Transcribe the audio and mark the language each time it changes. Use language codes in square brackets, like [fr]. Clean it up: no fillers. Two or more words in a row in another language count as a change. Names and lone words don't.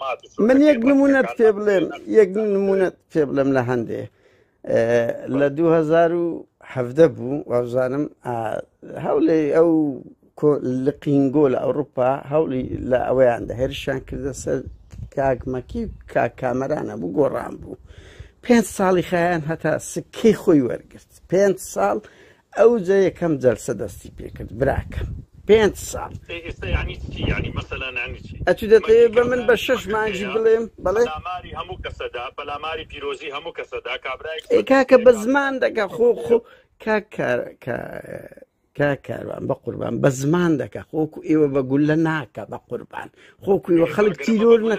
[ckb] من یەک نمونەت پێ بڵێم یەک نمونەت پێ بڵێم لە هەندێ لە هەفتە بوو وازانم هەوڵێ ئەو لقینگۆ لە ئەوروپا هەوڵی لە ئەوەیاندا هێرشیان کردە سەر کاکمەکی کامەرانە بوو گۆڕان بوو 5 ساڵی خایان هەتا سکەی خۆی وەرگرت 5 ساڵ ئەو جا یەکەم جەلسە دەستی پێکرد براکەم 5 ساڵ [ar] يعني مثلا يعني [ckb] ئەتو دەتەوێت بە من بە 6 مانگی بڵێم بەڵێ پەلاماری هەموو کەسەدا پەلاماری پیرۆزی هەموو کەسەدا کابرای کاکە بە زمان دەکە خۆ کاکاروان بە قوربان بە زمان دەکە خۆکو ئێوە بە گولە ناکە بە قوربان خۆکو ئێوە خەڵک تیرۆر نەکە